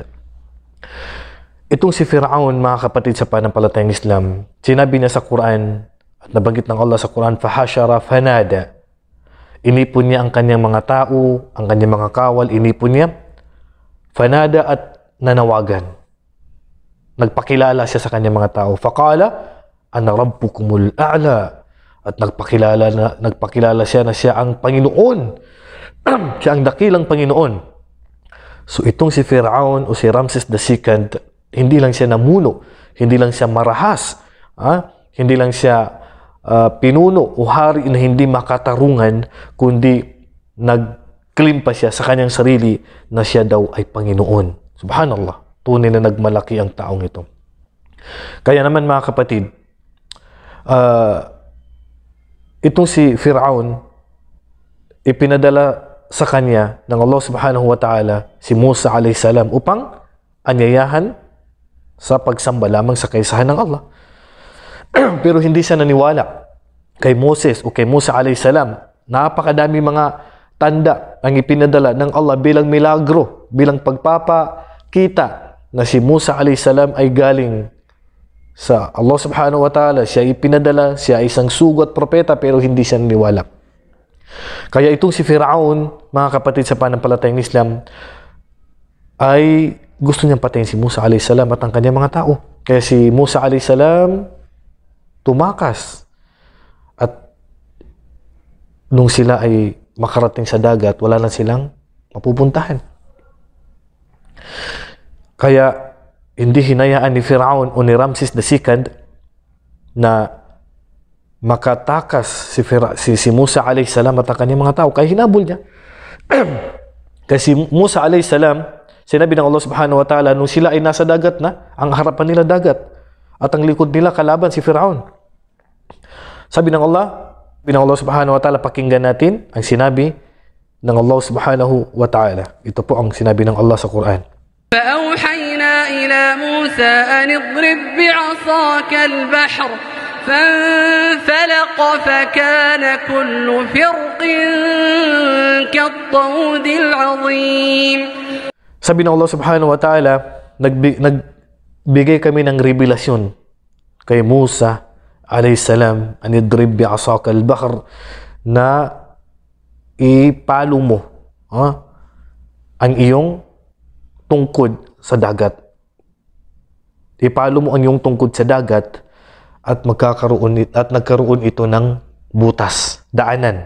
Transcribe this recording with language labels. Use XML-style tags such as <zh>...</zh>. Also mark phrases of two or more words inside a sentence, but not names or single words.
<tl>Itong si Fir'aun, mga kapatid sa panampalatayang Islam, sinabi niya sa Quran at nabanggit ng Allah sa Quran,</tl> <ar>فحشر فنادى.</ar> <tl>Inipon niya ang kanyang mga tao, ang kanyang mga kawal, inipon niya. Fanada at nanawagan. Nagpakilala siya sa kanyang mga tao.</tl> <ar>فقال أنا ربكم الأعلى.</ar> <tl>At nagpakilala siya na siya ang Panginoon. Siya ang dakilang Panginoon. So itong si Fir'aun o si Ramses II, hindi lang siya namuno, hindi lang siya marahas, hindi lang siya pinuno o hari na hindi makatarungan, kundi nag-claim pa siya sa kanyang sarili na siya daw ay Panginoon. Subhanallah, tunay na nagmalaki ang taong ito. Kaya naman mga kapatid, itong si Fir'aun, ipinadala sa kanya ng Allah</tl> <ar>سبحانه وتعالى</ar> <tl>si Musa</tl> <ar>عليه السلام</ar> <tl>upang anyayahan sa pagsamba lamang sa kaisahan ng Allah. Pero hindi siya naniwala kay Moses o kay Musa</tl> <ar>عليه السلام.</ar> <tl>Napakadami mga tanda ang ipinadala ng Allah bilang milagro, bilang pagpapakita na si Musa</tl> <ar>عليه السلام</ar> <tl>ay galing sa Allah</tl> <ar>سبحانه وتعالى.</ar> <tl>Siya ipinadala, siya ay isang sugo at propeta, pero hindi siya naniwala. Kaya itong si Fir'aun, mga kapatid sa panampalatayang Islam, ay gusto niyang patayin si Musa</tl> <ar>عليه السلام</ar> <tl>at ang kanyang mga tao. Kaya si Musa</tl> <ar>عليه السلام</ar> <tl>tumakas. At nung sila ay makarating sa dagat, wala lang silang mapupuntahan. Kaya hindi hinayaan ni Fir'aun o ni Ramses II na makatakas si Musa</tl> <ar>عليه السلام</ar> <tl>at ang kanyang mga tao. Kaya hinabol niya. Kasi Musa</tl> <ar>عليه السلام,</ar> <tl>sinabi ng Allah</tl> <ar>سبحانه وتعالى,</ar> <tl>nung sila ay nasa dagat na, ang harapan nila dagat, at ang likod nila kalaban si Fir'aun. Sabi ng Allah</tl> <ar>سبحانه وتعالى,</ar> <tl>pakinggan natin ang sinabi ng Allah</tl> <ar>سبحانه وتعالى.</ar> <tl>Ito po ang sinabi ng Allah sa Quran.</tl> <ar>فَأَوْحَيْنَا إِلَى مُوسَىٰ أَنِ اضْرِب بِّعَصَاكَ الْبَحْرَ فانفلق فكان كل فرق كالطود العظيم.</ar> <tl>Sabi ng Allah</tl> <ar>سبحانه وتعالى,</ar> <tl>nagbigay kami ng revelasyon kay Musa</tl> <ar>عليه السلام, أن اضرب بعصاك البحر,</ar> <tl>na ipalo mo ang iyong tungkod sa dagat. Ipalo mo ang iyong tungkod sa dagat at nagkaroon ito ng butas, daanan.</tl>